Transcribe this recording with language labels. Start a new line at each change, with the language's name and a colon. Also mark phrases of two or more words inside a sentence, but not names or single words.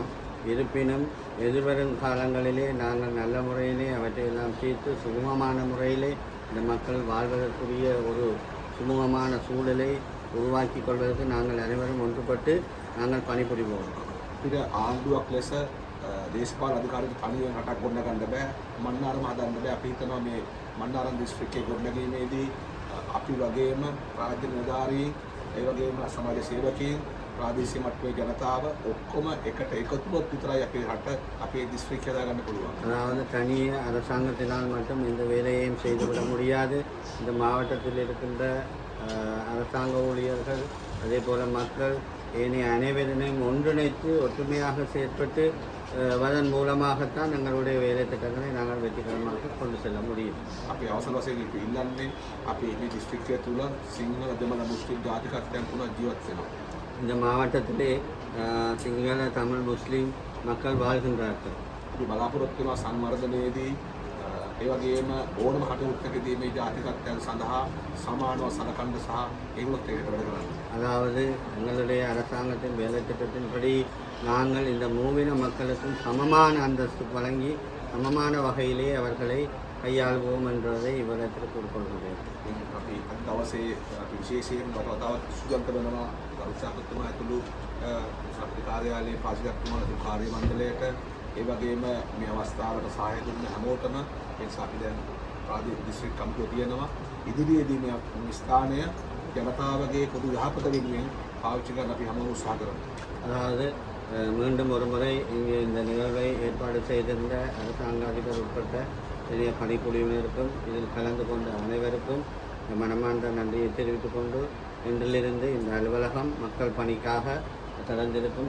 Tamil: இருப்பினும் எதிர்வரும் காலங்களிலே நாங்கள் நல்ல முறையிலே அவற்றையெல்லாம் தீர்த்து சுகமமான முறையிலே இந்த மக்கள் வாழ்வதற்குரிய ஒரு சுமூகமான சூழலை உருவாக்கி கொள்வதற்கு நாங்கள் அனைவரும் ஒன்றுபட்டு நாங்கள் பணிபுரிவோம்.
Sinhala: අපිට ආණ්ඩුවක් ලෙස දේශපාලන අධිකාරියට තනියෙන් රටක් ගොඩනගන්න බෑ. මන්නාරම හදන්න බෑ. අපි හිතනවා මේ මන්නාරම් දිස්ත්‍රික්කයේ ගොඩනැගීමේදී අපි වගේම රාජ්‍ය නිලධාරීන් ඒ වගේම සමාජ සේවකයන් ප්‍රාදේශීය මට්ටමේ ජනතාව ඔක්කොම එකට එකතු වුණොත් විතරයි අපේ රට අපේ දිස්ත්‍රික්කය දාගන්න පුළුවන්.
Tamil: அதாவது தனிய அரசாங்கத்தினால் மட்டும் இந்த வேலையையும் செய்துவிட முடியாது. இந்த மாவட்டத்தில் இருக்கின்ற அரசாங்க ஊழியர்கள் அதே போல மக்கள் ஏனைய அனைவரையும் ஒன்றிணைத்து ஒற்றுமையாக செயற்பட்டு வதன் மூலமாகத்தான் எங்களுடைய வேலை திட்டங்களை நாங்கள் வெற்றிகரமாக கொண்டு செல்ல முடியும்.
Sinhala: අපි අවසන් වශයෙන් ඉල්ලන්නේ අපි මේ දිස්ත්‍රික්කය තුළ සිංහල දෙමළ මුස්ලිම් ජාතිකත්වයන් තුළ ජීවත් වෙනවා.
Tamil: இந்த மாவட்டத்திலே சிங்கள தமிழ் முஸ்லீம் மக்கள் வாழ்கின்றார்கள்.
Sinhala: අපි බලාපොරොත්තු වෙනවා සංවර්ධනයේදී ඒ වගේම ඕනම කටයුත්තකදී මේ ජාතිකත්වයන් සඳහා සමානව සලකන්න සහ ඒගොල්ලොත් එකට වැඩ කරන්න.
Tamil: அதாவது எங்களுடைய அரசாங்கத்தின் வேலை திட்டத்தின்படி நாங்கள் இந்த மூவின மக்களுக்கும் சமமான அந்தஸ்து வழங்கி சமமான வகையிலே அவர்களை கையாள்வோம் என்றதை இவ்விடத்தில் கூறிக்கொள்கிறேன்.
Sinhala: අපි අද දවසේ අපි විශේෂයෙන් වතාවත් සුජන්ත වෙනවා ගරු සාකච්ඡාතුමා ඇතුළු සමිති කාර්යාලයේ පාසිකත්තුමාලා කාර්ය මණ්ඩලයට ඒ වගේම මේ අවස්ථාවට සහාය දුන්න හැමෝටම ඒ නිසා අපි දැන් ප්‍රාදේශීය දිස්ත්‍රික් කමිටුව තියෙනවා. ඉදිරියේදී මේ ස්ථානය ජනතාවගේ පොදු යහපත වෙනුවෙන් පාවිච්චි කරන්න අපි හැමෝම උත්සාහ කරමු.
Tamil: அதாவது மீண்டும் ஒரு முறை இங்கே இந்த நிகழ்வை ஏற்பாடு செய்திருந்த அரசாங்க அதிபர் உட்பட்ட பெரிய பணிக்குழுவினருக்கும் இதில் கலந்து கொண்ட அனைவருக்கும் மனமார்ந்த நன்றியை தெரிவித்துக் கொண்டு இன்றிலிருந்து இந்த அலுவலகம் மக்கள் பணிக்காக திறந்திருக்கும்.